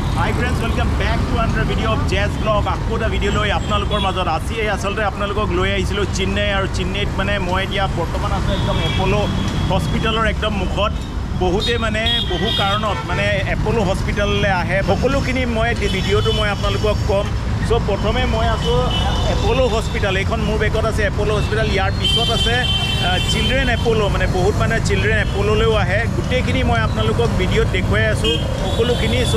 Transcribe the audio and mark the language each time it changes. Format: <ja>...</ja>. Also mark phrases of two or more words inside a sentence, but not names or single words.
<en>Hi friends, welcome back to another video of ZaaZ vlog.</en> <as>আকৌ এটা ভিডিঅ' লৈ আপোনালোকৰ মাজত আছোঁ আচলতে আপোনালোকক লৈ আহিছোঁ Chennai আৰু Chennai মানে মই য'ত বৰ্তমান আছোঁ একদম Apollo hospitalৰ একদম মুখত বহুতে মানে বহু কাৰণত মানে Apollo hospitalলে আহে সকলোখিনি মই ভিডিওটো মই আপোনালোকক কম সো প্ৰথমে মই আছো Apollo hospital এখন মোৰ বেকত আছে Apollo hospital ইয়াৰ পিছত আছে চিলড্ৰেন Apollo মানে বহুত মানে চিলড্ৰেন Apollo লেও আহে গুটেখিনি মই আপোনালোকক ভিডিওত দেখুৱাই আছো সকলোখিনি সো</as>